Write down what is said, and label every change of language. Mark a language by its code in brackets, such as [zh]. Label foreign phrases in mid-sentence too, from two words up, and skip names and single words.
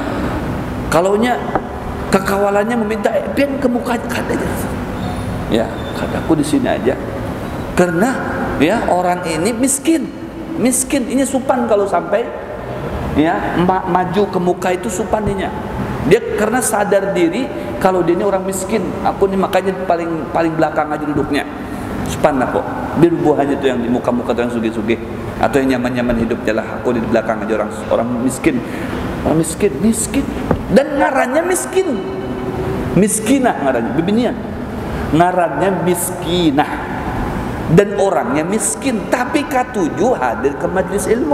[bjn] Kalaunya kekawalannya meminta, pian ke muka katanya, ya, kataku di sini aja, karena, ya, orang ini miskin, ini supan kalau sampai, ya, maju ke muka itu supaninya. Dia karena sadar diri kalau dia ini orang miskin, aku ini makanya paling belakang aja duduknya, supan aku, biar buahnya itu yang di muka-muka itu yang sugih-sugih atau yang nyaman-nyaman hidupnya lah, aku di belakang aja orang miskin. Orang miskin dan ngarannya miskinah ngarannya, bibinian ngarannya miskinah, dan orangnya miskin, tapi katuju hadir ke majlis ilmu.